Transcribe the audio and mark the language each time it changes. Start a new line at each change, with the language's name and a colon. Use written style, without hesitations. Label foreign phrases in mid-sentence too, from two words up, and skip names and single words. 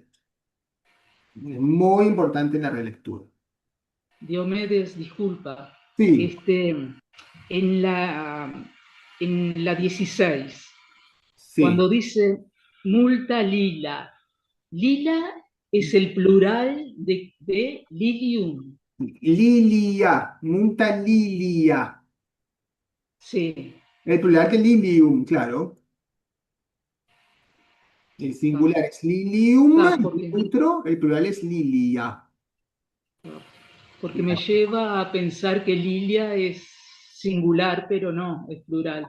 Spanish: Es muy importante en la relectura. Diomedes, disculpa. Sí, En la 16, sí. cuando dice
Latin: multa lila,
Spanish: lila es el plural de lilium.
Latin: Lilia, multa lilia.
Spanish: Sí, El plural que es lilium, claro. El está, singular es lilium, está, y el plural es lilia. porque me lleva a pensar que lilia es singular, pero no, es plural.